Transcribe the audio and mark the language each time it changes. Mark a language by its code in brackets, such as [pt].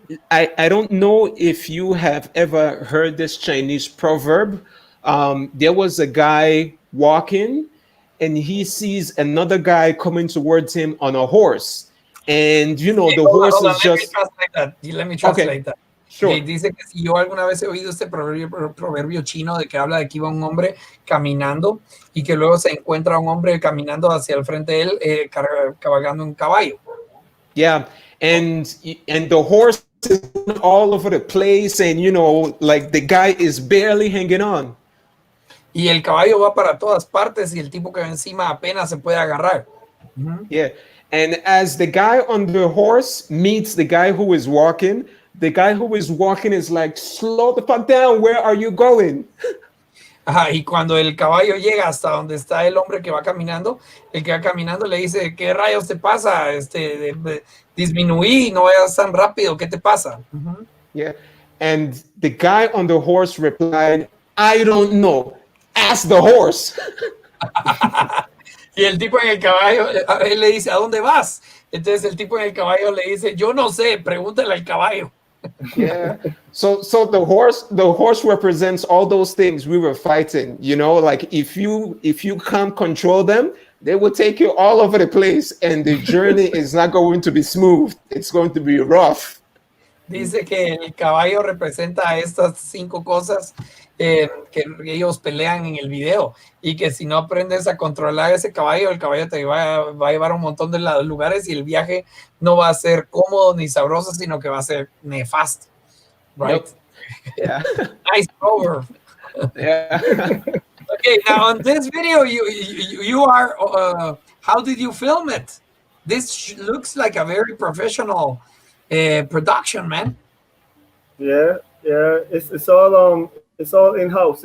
[en] I don't know if you have ever heard this Chinese proverb. There was a guy walking and he sees another guy coming towards him on a horse. And you know, the horse is just... Let me translate that. Sure. [es] Dice que si yo alguna vez he oído este proverbio chino de que habla de que iba un hombre caminando y que luego se encuentra un hombre caminando hacia el frente de él cabalgando un caballo. [en] Yeah, and the horse is all over the place, and you know, like the guy is barely hanging on. [es] Y el caballo va para todas partes y el tipo que va encima apenas se puede agarrar. [en] Yeah, and as the guy on the horse meets the guy who is walking, the guy who is walking is like, slow the fuck down, where are you going? [es] Ajá, y cuando el caballo llega hasta donde está el hombre que va caminando, el que va caminando le dice, ¿qué rayos te pasa? Disminuí, no vayas tan rápido, ¿qué te pasa? [en] Yeah, and the guy on the horse replied, I don't know, ask the horse. [es] Y el tipo en el caballo, él le dice, ¿a dónde vas? Entonces el tipo en el caballo le dice, yo no sé, pregúntale al caballo. [en] Yeah. So the horse represents all those things we were fighting, you know, like if you can't control them, they will take you all over the place and the journey is not going to be smooth. It's going to be rough. [es] Dice que el caballo representa estas 5 cosas que ellos pelean en el video y que si no aprendes a controlar ese caballo, el caballo te va a llevar a un montón de lugares y el viaje no va a ser cómodo ni sabroso, sino que va a ser nefasto. [en] Right? Yep. Yeah. Nice cover. Yeah. Okay, now on this video, you are, how did you film it? This looks like a very professional production, man. Yeah, it's all in-house.